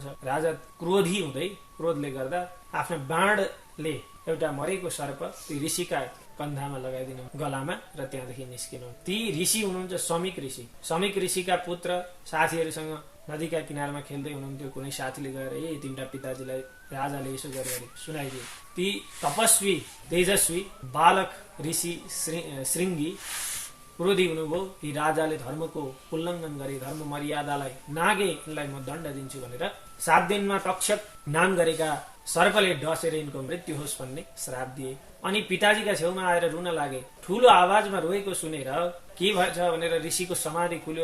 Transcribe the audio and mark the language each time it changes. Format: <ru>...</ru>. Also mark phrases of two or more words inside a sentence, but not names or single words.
<ne>राजा क्रोधी हुँदै क्रोधले गर्दा आफ्नो बाणले एउटा मरेको सर्प ती ऋषिका कन्धामा लगाइदिनु गलामा र त्यहाँदेखि निस्किनु। ती ऋषि हुनुहुन्छ समिक ऋषि। समिक ऋषिका पुत्र साथीहरूसँग नदीका किनारमा खेल्दै हुनुहुन्थ्यो। कुनै साथीले गएर तिम्रा पिताजीलाई राजाले यसो गरे सुनाइदिए। ती तपस्वी तेजस्वी बालक ऋषि श्रृंगी क्रोधी हुनुभयो। ती राजाले धर्मको उल्लङ्घन गरे, धर्म मर्यादालाई नागे, यिनलाई म दण्ड दिन्छु भनेर 7 दिनमा तक्षक नाम गरेका सर्पले डसेर यिनको मृत्यु होस् भन्ने श्राप दिए। अनि पिताजीका छेउमा आएर रुन लागे। ठूलो आवाजमा रोएको सुनेर के भएछ भनेर ऋषिको समाधि खुल्यो।</ne>